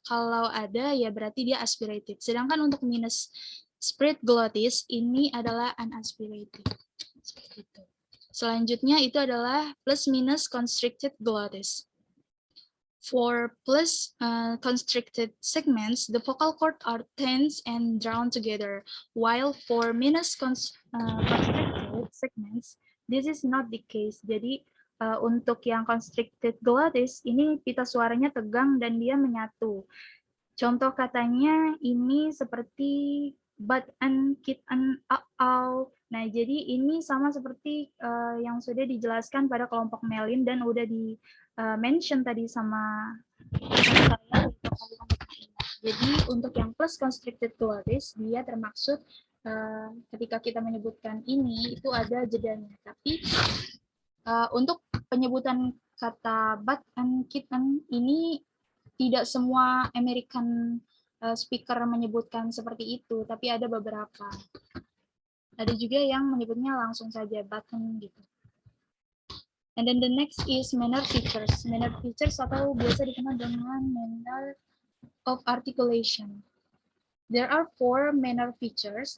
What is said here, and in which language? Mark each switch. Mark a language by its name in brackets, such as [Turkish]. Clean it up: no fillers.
[Indonesian] Kalau ada ya berarti dia aspirated. Sedangkan untuk minus spread glottis ini adalah unaspirated. Seperti itu. Selanjutnya itu adalah plus minus constricted glottis. [English] For plus constricted segments, the vocal cords are tense and drawn together, while for minus constricted segments, this is not the case. [Indonesian] Jadi untuk yang constricted glottis ini pita suaranya tegang dan dia menyatu. Contoh katanya ini seperti but and kid and au. Nah, jadi ini sama seperti yang sudah dijelaskan pada kelompok Melin dan udah di mention tadi sama saya untuk kalian. Jadi untuk yang plus constricted glottis dia termaksud ketika kita menyebutkan ini itu ada jedanya. Tapi untuk penyebutan kata but and kitten ini tidak semua American speaker menyebutkan seperti itu, tapi ada beberapa. Ada juga yang menyebutnya langsung saja button gitu. [English] And then the next is manner features. Manner features [Indonesian] atau biasa dikenal dengan [English] manner of articulation. There are 4 manner features.